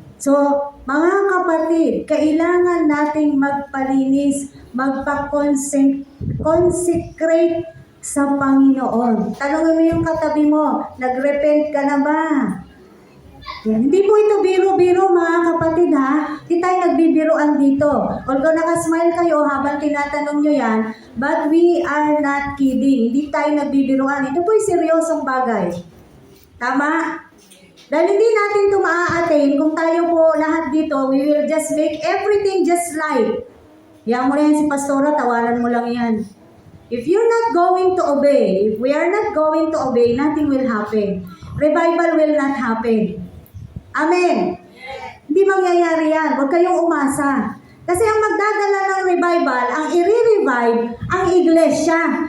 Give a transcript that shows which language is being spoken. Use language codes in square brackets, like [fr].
[tl] So, mga kapatid, kailangan nating magpalinis, magpa-consecrate sa Panginoon. Tanungin mo yung katabi mo, nag-repent ka na ba? Yan. Hindi po ito biro-biro mga kapatid ha. Hindi tayo nagbibiroan dito. Although nakasmile kayo habang tinatanong nyo yan, [en] but we are not kidding. [tl] Hindi tayo nagbibiroan. Ito po'y seryosong bagay. Tama? Dahil hindi natin ito maa-attain kung tayo po lahat dito, [en] we will just make everything just right. [tl] Yan mo na yan si Pastora, tawanan mo lang yan. [en] If you're not going to obey, if we are not going to obey, nothing will happen. Revival will not happen. [tl] Amen. Hindi mangyayari yan. Huwag kayong umasa. Kasi ang magdadala ng revival, ang i-revive, ang iglesia.